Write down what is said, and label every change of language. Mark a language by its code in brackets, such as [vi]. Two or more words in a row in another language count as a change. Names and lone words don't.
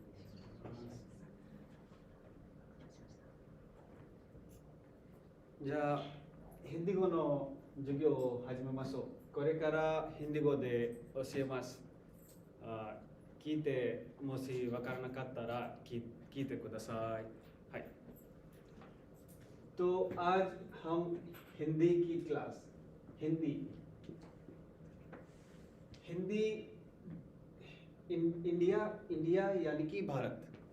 [ja] じゃあ、ヒンディー語の授業を始めましょう。これからヒンディー語で教えます。聞いて、もしわからなかったら聞いてください。 [hi] はい。तो आज हम हिंदी की क्लास हिंदी इंडिया यानी कि भारत।